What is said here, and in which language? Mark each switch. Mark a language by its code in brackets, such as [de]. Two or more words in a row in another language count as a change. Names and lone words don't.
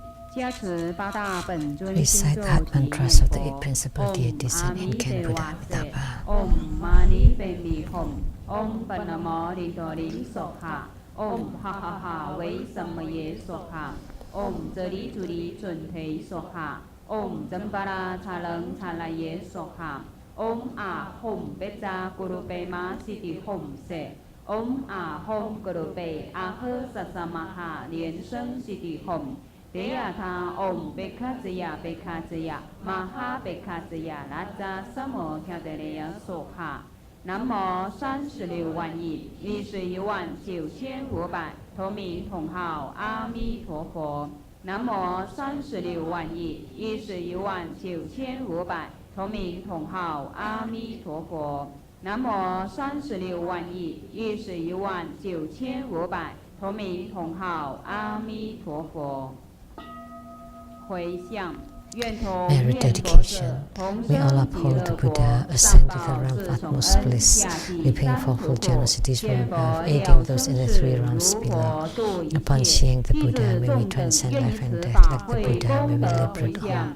[en] Recite that mantras of the eight principal deities and incan Buddha Amitabha. [sa] Om Mani Padme Hum Om Panamo Rintori Sokha Om Ha Ha Ha Wei Samaye Sokha Om Jari Juri Chunte Sokha Om Jambara Chalang Chalaye Sokha Om A Hum Beja Guru Pema Siti Hum Se Om A Hum Guru Pe Ahe Sasamaha Lien Sheng Siti Hum Deyata Om Bekazaya Bekazaya Maha Bekazaya Raja Samo Kyadeleya Sokha [zh] 南无36万亿119,500同名同号阿弥陀佛。南无36万亿119,500同名同号阿弥陀佛。南无36万亿119,500同名同号阿弥陀佛。回向。 [en] Merit dedication. We all uphold the Buddha, ascend to the realm of utmost bliss, repaying fourfold generosities from above, aiding those in the three realms below. Upon seeing the Buddha, may we transcend life and death like the Buddha, may we liberate all.